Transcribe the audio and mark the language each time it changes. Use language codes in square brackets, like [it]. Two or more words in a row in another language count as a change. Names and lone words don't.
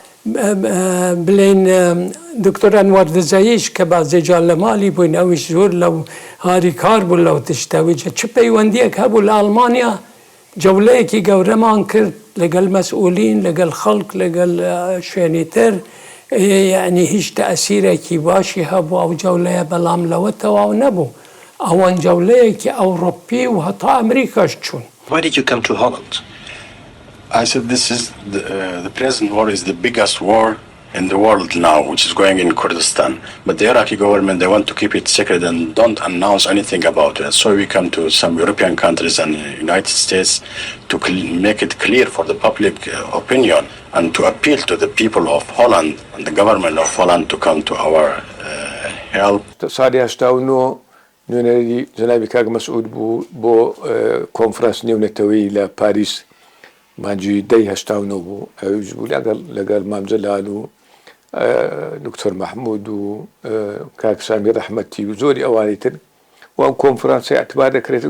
[ckb] بڵێن دکتۆر ئەنوەر دزەییش کە بەزێجان لە مالی بووین ئەویش زۆر لەو هاری کار بوو لەو تشتەوی چ پەیوەندیەک هەبوو لە ئەڵمانیا جەولەیەکی گەورەمان کرد لەگەڵ مەسئولین لەگەڵ خەڵک لەگەڵ شوێنی تر یعنی هیچ تەئسیرێکی باشی هەبوو ئەو جەولەیە بەڵام لەوە تەواو نەبوو ئەوەن جەولەیەکی ئەوڕۆپی و هەتا ئەمریکاش چوون. [en] Why did you come to Holland? I said this is the present war is the biggest war in the world now, which is going in Kurdistan. But the Iraqi government, they want to keep it secret and don't announce anything about it. So we come to some European countries and United States to make it clear for the public opinion and to appeal to the people of Holland and the government of Holland to come to our help. [ckb] ساڵی 89 نوێنەری جەنابی کاک مەسعود بوو بۆ کۆنفرانس نێونەتەوەی لە پاریس مانجی 1989 بوو ئەویش بوو لەگەڵ مام جەلال و دکتۆر مەحموود و کاک سامی ڕەحمەتی و زۆری ئەوانی تر و ئەم کۆنفرانسە اعتبار دەکرێتن